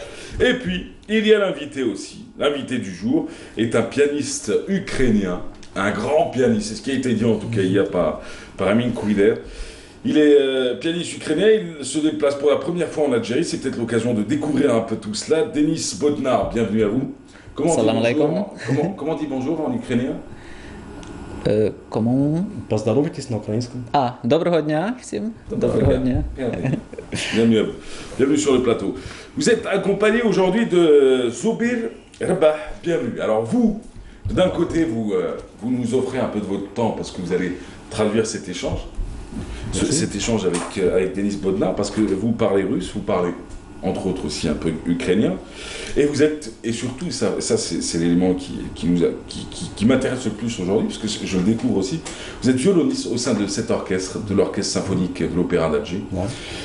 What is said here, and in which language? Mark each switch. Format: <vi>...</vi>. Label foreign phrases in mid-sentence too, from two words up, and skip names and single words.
<fr>Et puis, il y a l'invité aussi. L'invité du jour est un pianiste ukrainien, un grand pianiste, c'est ce qui a été dit en tout cas hier par Amin Kouida. Il est pianiste ukrainien, il se déplace pour la première fois en Algérie, c'est peut-être l'occasion de découvrir un peu tout cela. Denis Bodnar, bienvenue à vous. Comment on dit bonjour en ukrainien?</fr> <ru>Поздоровайтесь на украинском. Доброго дня всем. Доброго дня.</ru> <fr>Bienvenue à vous. Bienvenue sur le plateau. Vous êtes accompagné aujourd'hui de Zobir Rabah. Bienvenue. Alors vous, d'un côté, vous nous offrez un peu de votre temps parce que vous allez traduire cet échange. Cet échange avec Denis Bodnar, parce que vous parlez russe, vous parlez entre autres aussi un peu ukrainien, et surtout, ça c'est l'élément qui m'intéresse le plus aujourd'hui, parce que je le découvre aussi, vous êtes violoniste au sein de cet orchestre, de l'orchestre symphonique de l'Opéra d'Alger.</fr>